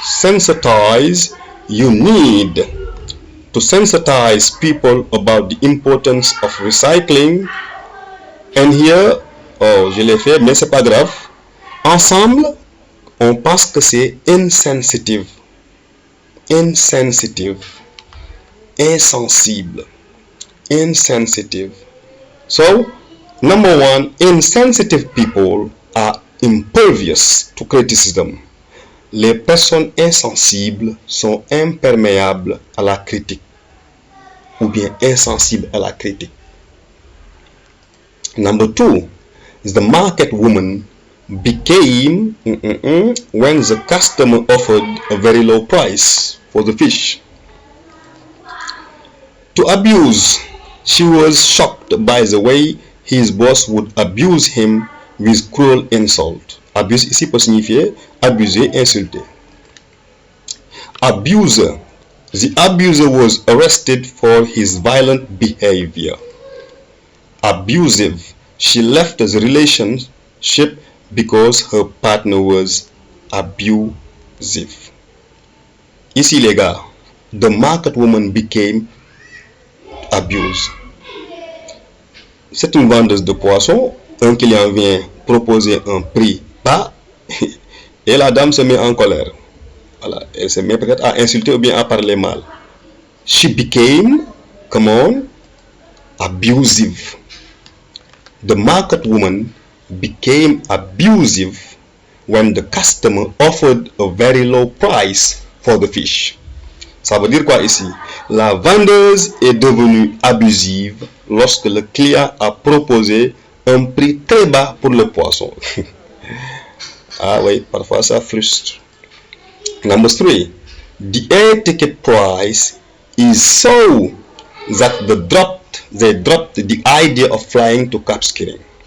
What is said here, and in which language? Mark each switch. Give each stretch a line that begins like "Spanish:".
English: Sensitize. You need to sensitize people about the importance of recycling.
French: And here, oh, je l'ai fait, mais c'est pas grave. Ensemble, on pense que c'est insensitive.
English: Insensitive.
French: Insensible.
English: Insensitive. So, number 1, insensitive people are impervious to criticism.
French: Les personnes insensibles sont imperméables à la critique ou bien insensibles à la critique.
English: Number 2 is the market woman became when the customer offered a very low price for the fish. To abuse, she was shocked by the way his boss would abuse him with cruel insult.
French: Abuse ici peut signifier abuser, insulter. Abuser.
English: The abuser was arrested for his violent behavior. Abusive. She left the relationship because her partner was abusive.
French: Ici les gars,
English: the market woman became abused.
French: C'est une vendeuse de poissons. Un client vient proposer un prix bas et la dame se met en colère. Voilà, elle se met peut-être à insulter ou bien à parler mal.
English: She became, come on, abusive. The market woman became abusive when the customer offered a very low price for the fish.
French: Ça veut dire quoi ici? La vendeuse est devenue abusive lorsque le client a proposé un prix très bas pour le poisson. Ah oui, parfois ça frustre.
English: Number 3. The air ticket price is so that they dropped the idea of flying to Cap Skirring.